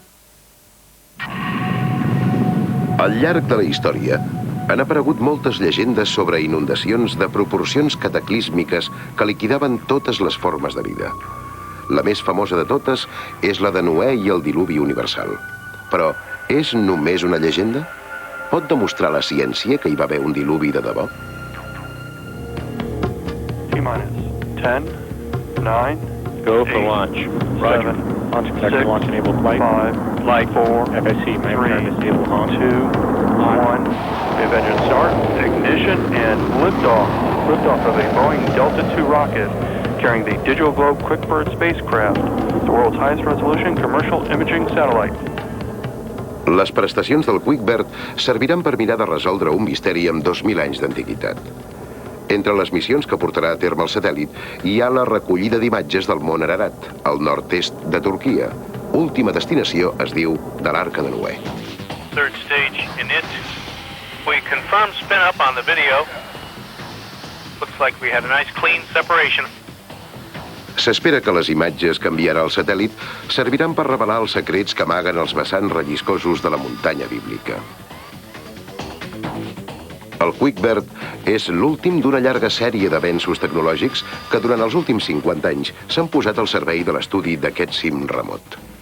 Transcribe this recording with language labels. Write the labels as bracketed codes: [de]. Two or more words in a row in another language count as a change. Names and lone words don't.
[ca] Al llarg de la història han aparegut moltes llegendes sobre inundacions de proporcions cataclísmiques que liquidaven totes les formes de vida. La més famosa de totes és la de Noè i el diluvi universal. Però és només una llegenda? Pot demostrar la ciència que hi va haver un diluvi de debò? [en] T-minus 10, 9, Go for launch. Roger. Launch conductor, launch enabled flight. 5, flight 4, FSC, main prime disable launch. 2, 1. We have engine start, ignition, and liftoff. Liftoff of a Boeing Delta II rocket carrying the Digital Globe QuickBird spacecraft, the world's highest resolution commercial imaging satellite. [ca] Les prestacions del QuickBird serviran per mirar de resoldre un misteri amb 2.000 anys d'antiguitat. Entre les missions que portarà a terme el satèl·lit hi ha la recollida d'imatges del món Ararat, al nord-est de Turquia. Última destinació es diu de l'Arca de Noè. [en] Third stage init. We confirmed spin up on the video. Looks like we had a nice clean separation. [ca] S'espera que les imatges que enviarà el satèl·lit serviran per revelar els secrets que amaguen els vessants relliscosos de la muntanya bíblica. El QuickBird és l'últim d'una llarga sèrie d'avenços tecnològics que durant els últims 50 anys s'han posat al servei de l'estudi d'aquest cim remot.